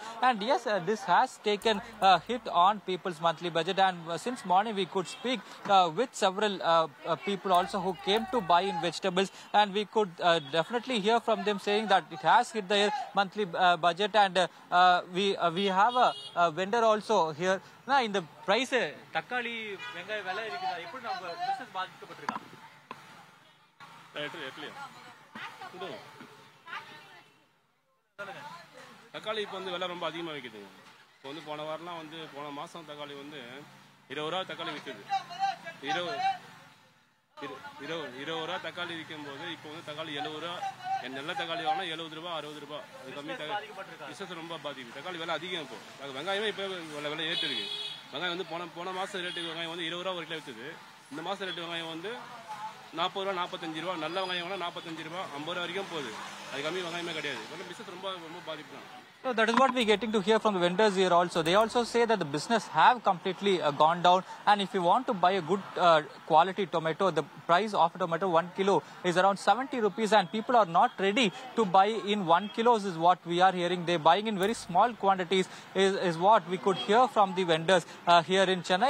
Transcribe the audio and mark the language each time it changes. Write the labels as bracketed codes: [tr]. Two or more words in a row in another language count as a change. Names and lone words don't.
[en] And yes, this has taken a hit on people's monthly budget. And since morning, we could speak with several people also who came to buy in vegetables. And we could definitely hear from them saying that it has hit their monthly budget. And we have a vendor also here. Now, in the price, [ta] தக்காளி, மெஹங்காய், விலை இருக்குதா. எப்புடு நம்ம பிசினஸ் பாதிக்கப்பட்டிருக்கா? தக்காளி இப்போ வந்து விலை ரொம்ப அதிகமாக விற்கிதுங்க. இப்போ வந்து போன வாரம்லாம் வந்து போன மாதம் தக்காளி வந்து 20 ரூபா தக்காளி விற்குது. 20 ரூபா தக்காளி விற்கும்போது இப்போ வந்து தக்காளி 70 ரூபா. நல்ல தக்காளி வாங்கினா 70 ரூபா 60 ரூபா. அது கம்மி பிஸ்னஸ் ரொம்ப பாதிக்கும். தக்காளி விலை அதிகம் இப்போ. வெங்காயமே இப்போ விலை ஏற்று இருக்கு. வெங்காயம் வந்து போன மாதம் ரேட்டு வெங்காயம் வந்து 20 ரூபா ஒரு கிலோ விற்குது. இந்த மாதம் ரேட்டு வெங்காயம் வந்து 40 ரூபா 45 ரூபா. நல்ல வெங்காயம் வாங்கினா 45 ரூபா 50 ரூபா வரைக்கும் போகுது. அது கம்மி வெங்காயமே கிடையாது. பிஸ்னஸ் ரொம்ப பாதிப்பு தான். [en] So that is what we're getting to hear from the vendors here also. They also say that the business have completely gone down. And if you want to buy a good quality tomato, the price of a tomato 1 kilo is around 70 rupees. And people are not ready to buy in 1 kilos is what we are hearing. They're buying in very small quantities is what we could hear from the vendors here in Chennai.